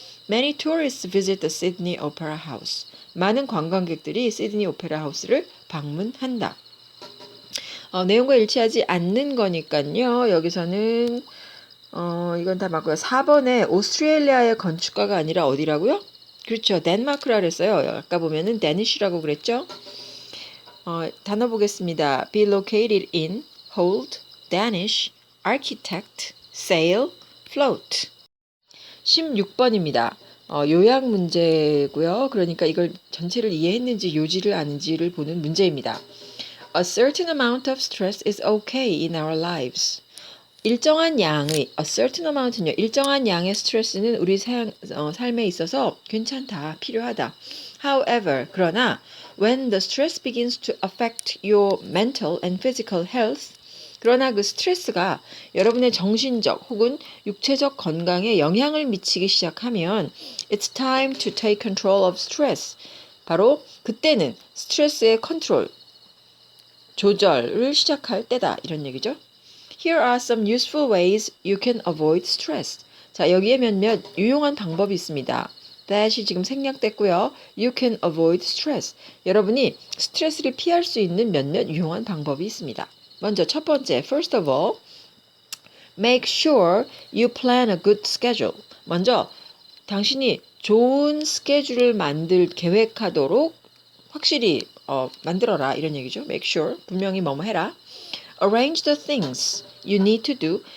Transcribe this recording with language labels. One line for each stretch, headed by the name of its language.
English: Many tourists visit the Sydney Opera House.
Korean: 많은 관광객들이 시드니 오페라 하우스를 방문한다. 내용과 일치하지 않는 거니까요. 여기서는 이건 다 맞고요. 4번에 오스트레일리아의 건축가가 아니라 어디라고요? 그렇죠. 덴마크라 그랬어요. 아까 보면은 데니쉬라고 그랬죠. 단어 보겠습니다.
English: Be located in, hold, Danish, architect, sail, float.
Korean: 16번입니다. 요약 문제고요. 그러니까 이걸 전체를 이해했는지 요지를 아는지를 보는 문제입니다.
English: A certain amount of stress is okay in our lives.
Korean: 일정한 양의
English: a certain amount
Korean: 는요. 일정한 양의 스트레스는 우리 삶에 있어서 괜찮다, 필요하다.
English: However,
Korean: 그러나
English: when the stress begins to affect your mental and physical health,
Korean: 그러나 그 스트레스가 여러분의 정신적 혹은 육체적 건강에 영향을 미치기 시작하면
English: it's time to take control of stress.
Korean: 바로 그때는 스트레스의 컨트롤, 조절을 시작할 때다. 이런 얘기죠.
English: Here are some useful ways you can avoid stress.
Korean: 자, 여기에 몇몇 유용한 방법이 있습니다. that이 지금 생략됐고요.
English: You can avoid stress.
Korean: 여러분이 스트레스를 피할 수 있는 몇몇 유용한 방법이 있습니다. 먼저 첫 번째,
English: first of all, make sure you plan a good schedule.
Korean: 먼저 당신이 좋은 스케줄을 계획하도록 확실히 만들어라 이런 얘기죠.
English: Make sure,
Korean: 분명히 뭐뭐 해라.
English: Arrange the things you need to do.